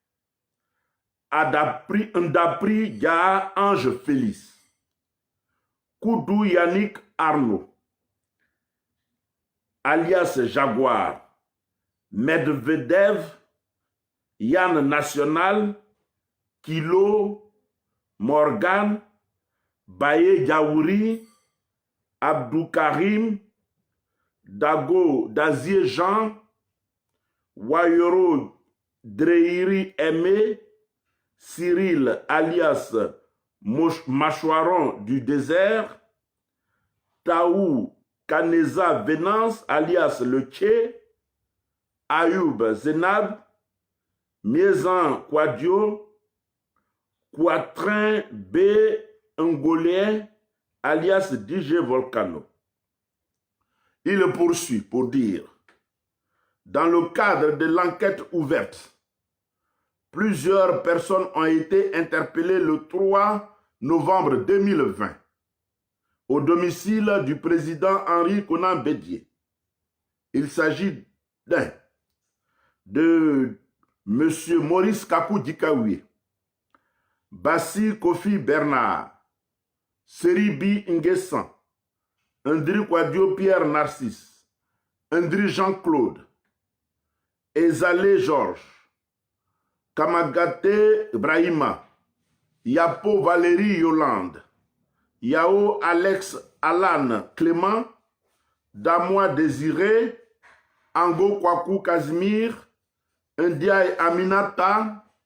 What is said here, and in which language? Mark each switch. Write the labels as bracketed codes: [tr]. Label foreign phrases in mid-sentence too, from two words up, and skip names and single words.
[fr] Ndapri Dia Ange Félix, Koudou Yannick Arnaud, alias Jaguar, Medvedev, Yann National, Kilo, Morgan, Baye Diaouri, Abdou Karim, Dago Dazier Jean, Wayoro Dreiri Aimé, Cyril alias Machouaron du désert, Taou Kaneza Venance alias Le Tché, Ayoub Zenab, Miezan Kwadio, Quatrin B. Ngolien alias DJ Volcano. Il poursuit pour dire, dans le cadre de l'enquête ouverte, plusieurs personnes ont été interpellées le 3 novembre 2020 au domicile du président Henri Konan Bédié. Il s'agit de M. Maurice Kakou Dikaoué, Bassi Kofi Bernard, Seribi Nguessan, Andri Kwadio Pierre Narcisse, Andri Jean-Claude, Ezale Georges, Kamagate Brahima, Yapo Valérie Yolande, Yao Alex Alan Clément, Damois Désiré, Ango Kwaku Casimir, Ndiaye Aminata,